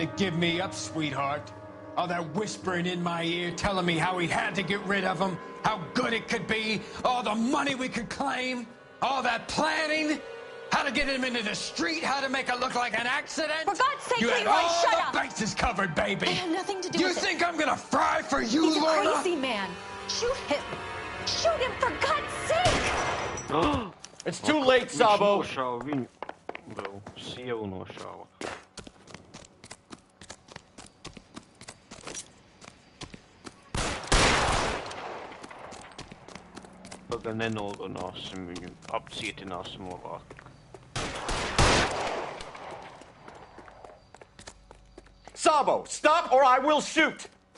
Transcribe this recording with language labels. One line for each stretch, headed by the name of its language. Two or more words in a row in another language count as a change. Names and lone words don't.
English: you to give me up, sweetheart. All that whispering in my ear telling me how we had to get rid of him, how good it could be, all the money we could claim, all that planning, how to get him into the street, how to make it look like an accident. For God's sake, you had Leroy, all shut the up! bases covered, baby. I had nothing to do You with it. think I'm gonna fry for you, He's a Lorna? crazy man. Shoot him. Shoot him, for God's sake! It's too late, Sabo.
Latvian: Viņš nošāva viņu, vēl sievu nošāva. Pagaid nenogalināsim viņu, apcietināsim labāk.
English: Sabo, stop or I will shoot!